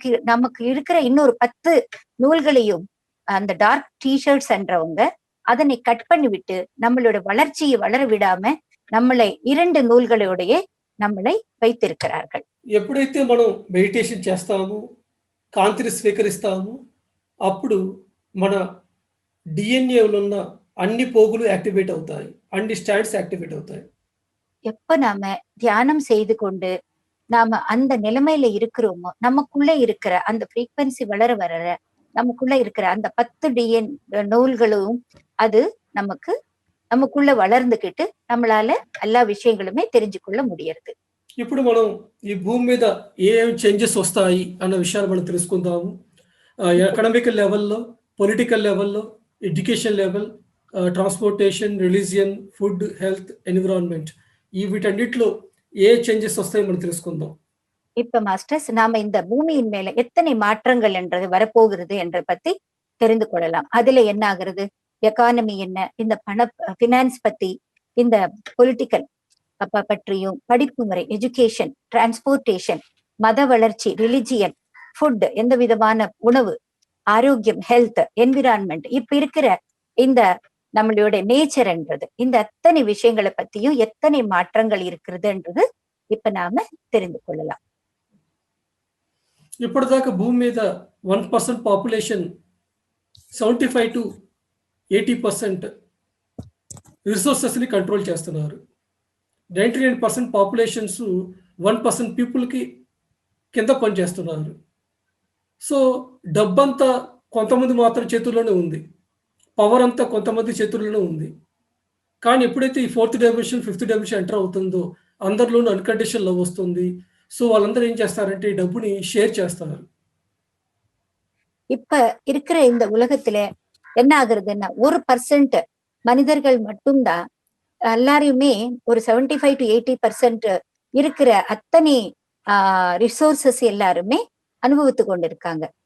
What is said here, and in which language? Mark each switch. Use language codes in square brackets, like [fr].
[ta] நமக்கு இருக்கிற இன்னொரு 10 நூல்களையும் அந்த டார்க் டீஷர்ட்ஸ் என்றவங்க அதனை கட் பண்ணி விட்டு நம்மளோட வளர்ச்சியை வளர விடாம நம்மளை 2 நூல்களோடைய நம்மளை வைத்திருக்கிறார்கள். [te] ఎప్పుడైతే మనం మెడిటేషన్ చేస్తామో, కాంతిని స్వీకరిస్తామో, అప్పుడు మన డిఎన్ఏలో ఉన్న అన్ని పోగులు యాక్టివేట్ అవుతాయి, అన్ని స్టాండ్స్ యాక్టివేట్ అవుతాయి. [ta] எப்ப நாம தியானம் செய்து கொண்டு நாம அந்த நிலைமையில இருக்கிறோமோ, நமக்குள்ள இருக்கிற அந்த ஃப்ரீக்வன்சி வளர நமக்குள்ள இருக்கிற அந்த 10 நூல்களும் அது நமக்கு நமக்குள்ள வளர்ந்துகிட்டு நம்மளால எல்லா விஷயங்களுமே தெரிஞ்சு కొள்ள முடியறது. [te] ఇప్పుడు మనం ఈ భూమి మీద ఏం చేంజెస్ వస్తాయి అన్న విషయాలు మనం తెలుసుకుందాము. ఇప్పుడు ఎకనామికల్ లెవెల్‌లో, పొలిటికల్ లెవెల్‌లో, education level, transportation, religion, food, health, environment వీటన్నిటిలో ఏ చేంజెస్ వస్తాయో మనం తెలుసుకుందాం. [ta] இப்ப மாஸ்டர்ஸ் நாம இந்த பூமியின் மேல எத்தனை மாற்றங்கள் என்றது வரப்போகிறது என்ற பத்தி தெரிந்து கொள்ளலாம். அதுல என்ன ஆகுறது, எக்கானமி என்ன, இந்த பினான்ஸ் பத்தி, இந்த பொலிட்டிக்கல் பற்றியும், படிப்பு முறை, எஜுகேஷன், டிரான்ஸ்போர்டேஷன், மத வளர்ச்சி, ரிலிஜியன், ஃபுட், எந்த விதமான உணவு, ஆரோக்கியம், ஹெல்த், என்விரான்மெண்ட், இப்ப இருக்கிற இந்த நம்மளுடைய நேச்சர்ன்றது, இந்த அத்தனை விஷயங்களை பத்தியும் எத்தனை மாற்றங்கள் இருக்கிறதுன்றது இப்ப நாம தெரிந்து கொள்ளலாம். [te] ఇప్పటిదాకా భూమి మీద 1% పాపులేషన్ 75 to 80% రిసోర్సెస్ని కంట్రోల్ చేస్తున్నారు. 99% పాపులేషన్స్ 1% పీపుల్కి కింద పనిచేస్తున్నారు. సో డబ్బంతా కొంతమంది మాత్రం చేతుల్లోనే ఉంది. పవర్ అంతా కొంతమంది చేతుల్లోనే ఉంది. కానీ ఎప్పుడైతే ఈ fourth dimension, fifth dimension enter అవుతుందో అందరిలోనూ అన్కండిషనల్ లవ్ వస్తుంది. సో వాళ్ళందరూ ఏం చేస్తారంటే ఈ డబ్బుని షేర్ చేస్తారు. [ta] இப்ப இருக்கிற இந்த உலகத்துல என்ன ஆகுறதுன்னா 1% மனிதர்கள் மட்டும்தான் எல்லாரையுமே ஒரு 75 to 80% இருக்கிற அத்தனை ரிசோர்சஸ் எல்லாருமே அனுபவித்து கொண்டிருக்காங்க.